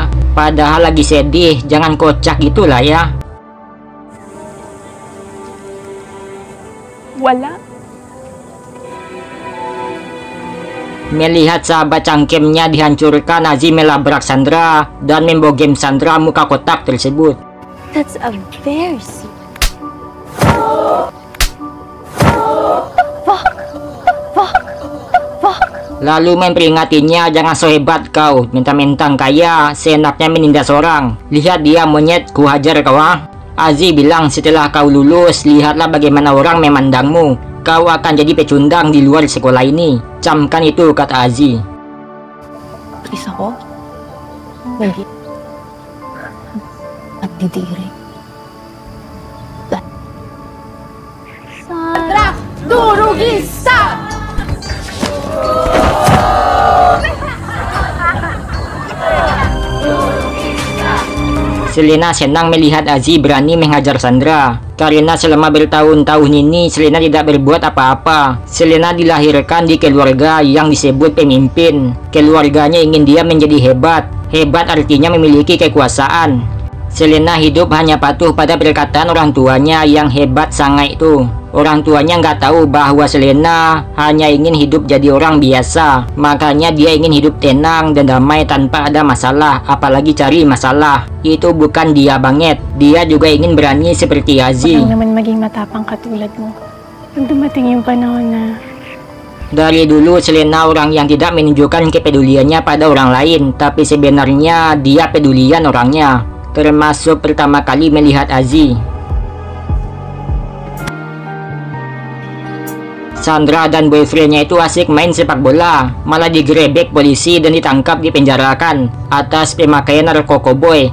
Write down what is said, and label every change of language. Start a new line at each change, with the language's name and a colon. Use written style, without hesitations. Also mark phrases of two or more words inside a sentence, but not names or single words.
Indonesian: Padahal lagi sedih, jangan kocak gitulah ya.
Filipino: Wala.
Indonesian: Melihat sahabat cangkemnya dihancurkan, Aji melabrak Sandra dan membogem Sandra muka kotak tersebut.
English: That's a very
Indonesian: Lalu memperingatinya, jangan so hebat kau, mentang-mentang kaya, seenaknya menindas orang. Lihat dia monyet, ku hajar kau ah. Aji bilang setelah kau lulus, lihatlah bagaimana orang memandangmu. Kau akan jadi pecundang di luar sekolah ini. Camkan itu, kata Aji.
Filipino: Isa ko? Nagdidiri. Dugista!
Indonesian: Selena senang melihat Aziz berani menghajar Sandra. Karena selama bertahun-tahun ini Selena tidak berbuat apa-apa. Selena dilahirkan di keluarga yang disebut pemimpin. Keluarganya ingin dia menjadi hebat. Hebat artinya memiliki kekuasaan. Selena hidup hanya patuh pada perkataan orang tuanya yang hebat sangat itu. Orang tuanya nggak tahu bahwa Selena hanya ingin hidup jadi orang biasa. Makanya dia ingin hidup tenang dan damai tanpa ada masalah, apalagi cari masalah. Itu bukan dia banget. Dia juga ingin berani seperti Aziz.
Filipino: Huwag naman maging matapang katulad mo. Pag dumating yung panahon na
Indonesian: dari dulu Selena orang yang tidak menunjukkan kepeduliannya pada orang lain, tapi sebenarnya dia pedulian orangnya. Termasuk pertama kali melihat Aziz. Sandra dan boyfriendnya itu asik main sepak bola, malah digerebek polisi dan ditangkap dipenjarakan atas pemakaian narkoboy.